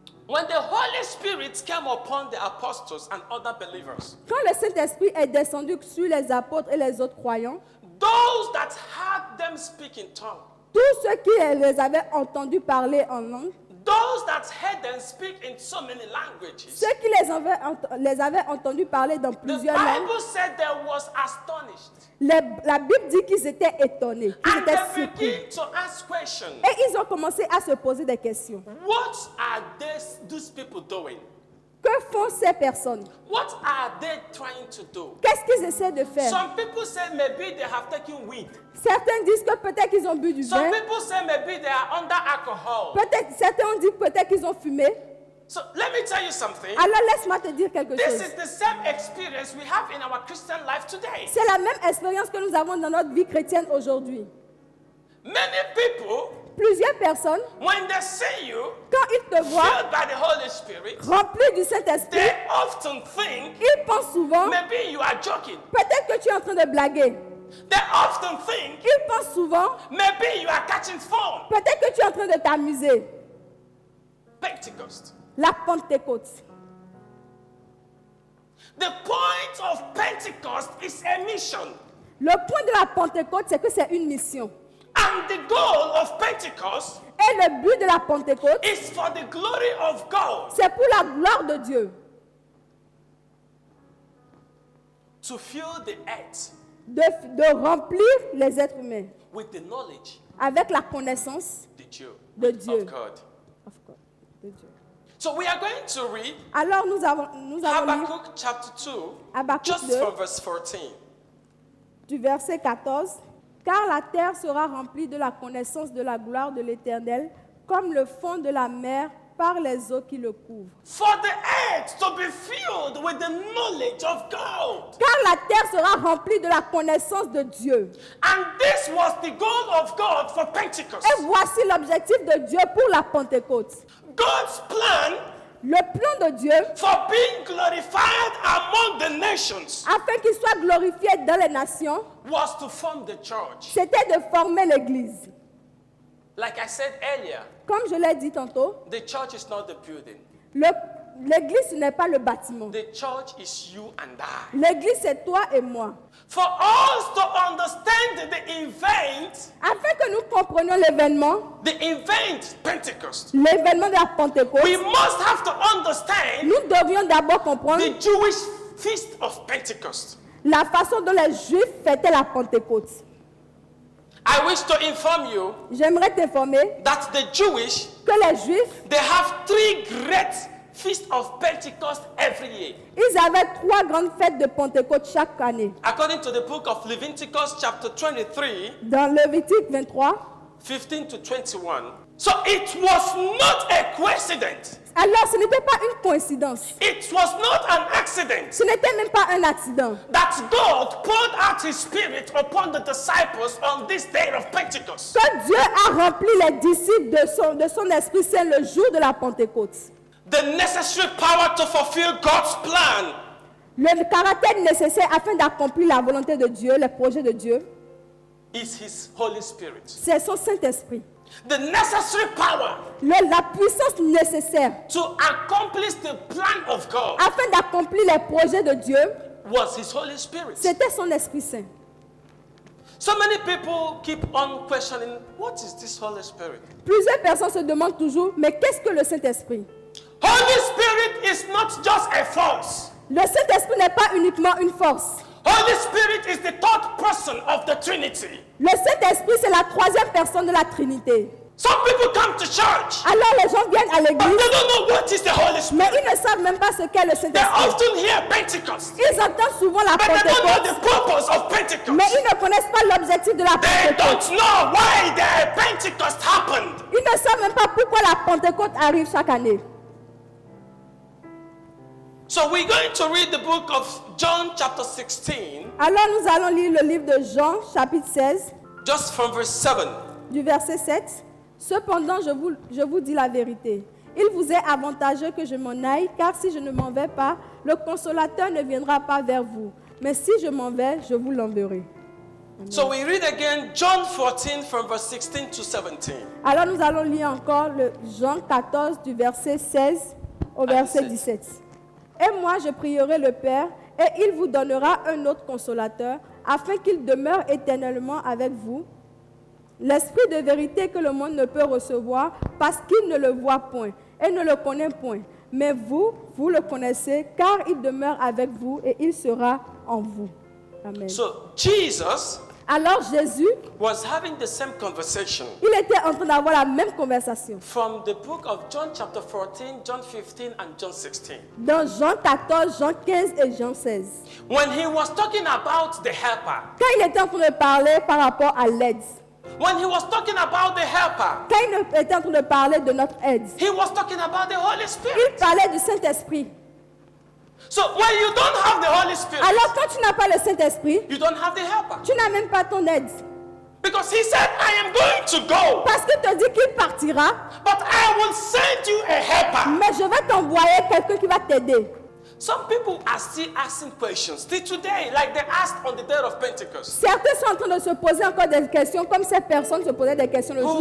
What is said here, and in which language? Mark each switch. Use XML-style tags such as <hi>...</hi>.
<en>when the Holy Spirit came upon the apostles and other believers,</en> <fr>quand le Saint-Esprit est descendu sur les apôtres et les autres croyants,</fr> <en>those that heard them speak in tongues,</en> <fr>tous ceux qui les avaient entendus parler en langue,</fr> <en>those that heard them speak in so many languages,</en> <fr>ceux qui les avaient entendus parler dans</fr> <en>the</en> <fr>plusieurs langues,</fr> <en>Bible said they was astonished.</en> <fr>la Bible dit qu'ils étaient étonnés, qu'ils</fr> <en>And</en> <fr>étaient</fr> <en>they</en> <fr>surpris.</fr> <en>begin to ask questions.</en> <fr>Et ils ont commencé à se poser des questions.</fr> <en>What are these people doing?</en> <fr>Que font ces personnes?</fr> <en>What are they trying to do?</en> <fr>Qu'est-ce qu'ils essaient de faire?</fr> <en>Some people say maybe they have taken weed.</en> <fr>Certains disent que peut-être qu'ils ont bu du</fr> <en>Some</en> <fr>vin.</fr> <en>people say maybe they are under alcohol.</en> <fr>Certains ont dit peut-être qu'ils ont fumé.</fr> <en>So let me tell you something.</en> <fr>Alors laisse-moi te dire quelque</fr> <en>This</en> <fr>chose.</fr> <en>is the same experience we have in our Christian life today.</en> <fr>C'est la même expérience que nous avons dans notre vie chrétienne aujourd'hui.</fr> <en>Many people,</en> <fr>Plusieurs personnes,</fr> <en>when they see you</en> <fr>quand ils te voient</fr> <en>filled by the Holy Spirit,</en> <fr>rempli du Saint-Esprit,</fr> <en>they often think</en> <fr>ils pensent souvent</fr> <en>maybe you are joking.</en> <fr>peut-être que tu es en train de blaguer.</fr> <en>They often think</en> <fr>Ils pensent souvent</fr> <en>maybe you are catching fun.</en> <fr>peut-être que tu es en train de t'amuser.</fr> <en>Pentecost.</en> <fr>La Pentecôte.</fr> <en>The point of Pentecost is a mission.</en> <fr>Le point de la Pentecôte, c'est que c'est une mission.</fr> <en>And the goal of Pentecost</en> <fr>Et le but de la Pentecôte,</fr> <en>is for the glory of God</en> <fr>c'est pour la gloire de Dieu.</fr> <en>to fill the earth</en> <fr>De remplir les êtres humains</fr> <en>with the knowledge</en> <fr>avec la connaissance</fr> <en>the Jew,</en> <fr>de Dieu.</fr> <en>of God. Of God,</en> <fr>de Dieu.</fr> <en>So we are going to read</en> <fr>Alors nous avons lu</fr> <en>Habakkuk chapter 2,</en> <fr>Habakkuk</fr> <en>just</en> <fr>2.</fr> <en>from verse 14.</en> <fr>du verset 14. Car la terre sera remplie de la connaissance de la gloire de l'Éternel, comme le fond de la mer par les eaux qui le couvrent.</fr> <en>For the earth to be filled with the knowledge of God.</en> <fr>Car la terre sera remplie de la connaissance de Dieu.</fr> <en>And this was the goal of God for Pentecost.</en> <fr>Et voici l'objectif de Dieu pour la Pentecôte.</fr> <en>God's plan</en> <fr>Le plan de Dieu,</fr> <en>for being glorified among the nations</en> <fr>afin qu'il soit glorifié dans les nations,</fr> <en>was to form the church.</en> <fr>c'était de former l'Église.</fr> <en>Like I said earlier,</en> <fr>Comme je l'ai dit tantôt,</fr> <en>the church is not the building.</en> <fr>l'Église, ce n'est pas le bâtiment.</fr> <en>The church is you and I.</en> <fr>L'Église, c'est toi et moi.</fr> <en>For us to understand the event,</en> <fr>Afin que nous comprenions l'événement,</fr> <en>Pentecost,</en> <fr>l'événement de la Pentecôte,</fr> <en>we must have to understand</en> <fr>nous devions d'abord comprendre</fr> <en>the Jewish feast of Pentecost.</en> <fr>la façon dont les Juifs fêtaient la Pentecôte.</fr> <en>I wish to inform you</en> <fr>J'aimerais t'informer</fr> <en>that the Jewish,</en> <fr>que les Juifs,</fr> <en>they have 3 great feasts of Pentecost every year.</en> <fr>ils avaient 3 grandes fêtes de Pentecôte chaque année.</fr> <en>According to the book of Leviticus chapter 23,</en> <fr>Dans Lévitique 23,</fr> <en>15 to 21. So it was not a coincidence.</en> <fr>alors ce n'était pas une coïncidence.</fr> <en>It was not an accident</en> <fr>Ce n'était même pas un accident.</fr> <en>that God poured out his spirit upon the disciples on this day of Pentecost.</en> <fr>Que Dieu a rempli les disciples de son Esprit Saint le jour de la Pentecôte.</fr> <en>The necessary power to fulfill God's plan</en> <fr>Le caractère nécessaire afin d'accomplir la volonté de Dieu, les projets de Dieu,</fr> <en>is his Holy Spirit.</en> <fr>c'est son Saint-Esprit.</fr> <en>The necessary power</en> <fr>La puissance nécessaire</fr> <en>to accomplish the plan of God</en> <fr>afin d'accomplir les projets de Dieu,</fr> <en>was his Holy Spirit.</en> <fr>c'était son Esprit Saint.</fr> <en>So many people keep on questioning, what is this Holy Spirit?</en> <fr>Plusieurs personnes se demandent toujours, mais qu'est-ce que le Saint-Esprit?</fr> <en>Holy Spirit is not just a force.</en> <fr>Le Saint-Esprit n'est pas uniquement une force.</fr> <en>Holy Spirit is the third person of the Trinity.</en> <fr>Le Saint-Esprit, c'est la 3e personne de la Trinité.</fr> <en>Some people come to church,</en> <fr>Alors les gens viennent à</fr> <en>but</en> <fr>l'église,</fr> <en>they don't know what is the Holy</en> <fr>mais</fr> <en>Spirit.</en> <fr>ils ne savent même pas ce qu'est le</fr> <en>They</en> <fr>Saint-Esprit.</fr> <en>often hear Pentecost,</en> <fr>Ils entendent souvent la</fr> <en>but they don't know</en> <fr>Pentecôte,</fr> <en>the purpose of</en> <fr>mais</fr> <en>Pentecost.</en> <fr>ils ne connaissent pas l'objectif de la</fr> <en>They</en> <fr>Pentecôte.</fr> <en>don't know why the Pentecost happened.</en> <fr>Ils ne savent même pas pourquoi la Pentecôte arrive chaque année.</fr> <en>So we're going to read the book of John chapter 16,</en> <fr>Alors nous allons lire le livre de Jean, chapitre 16,</fr> <en>just from verse 7.</en> <fr>du verset 7. Cependant, je vous dis la vérité. Il vous est avantageux que je m'en aille, car si je ne m'en vais pas, le consolateur ne viendra pas vers vous. Mais si je m'en vais, je vous l'enverrai.</fr> <en>So we read again John 14 from verse 16 to 17.</en> <fr>Alors nous allons lire encore le Jean 14 du verset 16 au verset 17. Et moi je prierai le Père et il vous donnera un autre consolateur afin qu'il demeure éternellement avec vous. L'esprit de vérité que le monde ne peut recevoir parce qu'il ne le voit point et ne le connaît point. Mais vous, vous le connaissez car il demeure avec vous et il sera en vous. Amen.</fr> <en>So Jesus</en> <fr>Alors Jésus,</fr> <en>was having the same conversation</en> <fr>il était en train d'avoir la même conversation.</fr> <en>from the book of John chapter 14, John 15, and John 16.</en> <fr>Dans Jean 14, Jean 15 et Jean 16.</fr> <en>When he was talking about the helper,</en> <fr>Quand il était en train de parler par rapport à l'aide,</fr> <en>when he was talking about the helper,</en> <fr>quand il était en train de parler de notre aide,</fr> <en>he was talking about the Holy</en> <fr>il</fr> <en>Spirit.</en> <fr>parlait du Saint-Esprit.</fr> <en>So when you don't have the Holy Spirit,</en> <fr>Alors quand tu n'as pas le Saint-Esprit,</fr> <en>you don't have the helper.</en> <fr>tu n'as même pas ton aide.</fr> <en>Because he said, I am going to go,</en> <fr>Parce qu'il te dit qu'il partira,</fr> <en>but I will send you a helper.</en> <fr>mais je vais t'envoyer quelqu'un qui va t'aider.</fr> <en>Some people are still asking questions till today, like they asked on the day of Pentecost.</en> <fr>Certains sont en train de se poser encore des questions comme ces personnes se posaient des questions le jour</fr>